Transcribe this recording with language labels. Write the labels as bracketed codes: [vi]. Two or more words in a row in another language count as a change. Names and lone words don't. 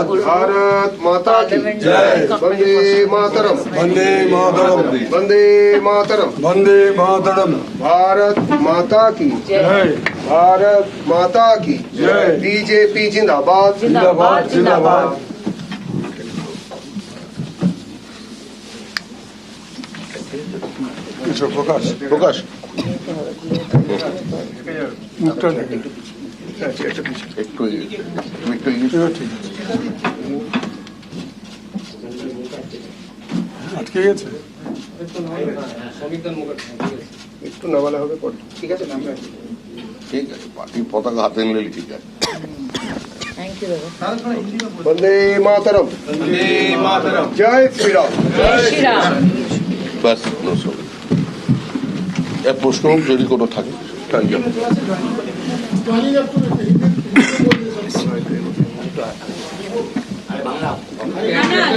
[hi] भारत माता की जय। वंदे मातरम वंदे मातरम वंदे मातरम वंदे मातरम। भारत माता की जय। भारत माता की जय। बीजेपी जिंदाबाद जिंदाबाद जिंदाबाद। [bn] প্রকাশ প্রকাশ একটু আটকে গেছে, একটু নামালে হবে। ঠিক আছে, ঠিক আছে, পার্টির পতাকা হাতে নিলে ঠিক আছে। [hi] वंदे मातरम वंदे मातरम। जय श्री राम जय श्री राम। [bn] বাস, প্রশ্ন যদি কোনো থাকে। না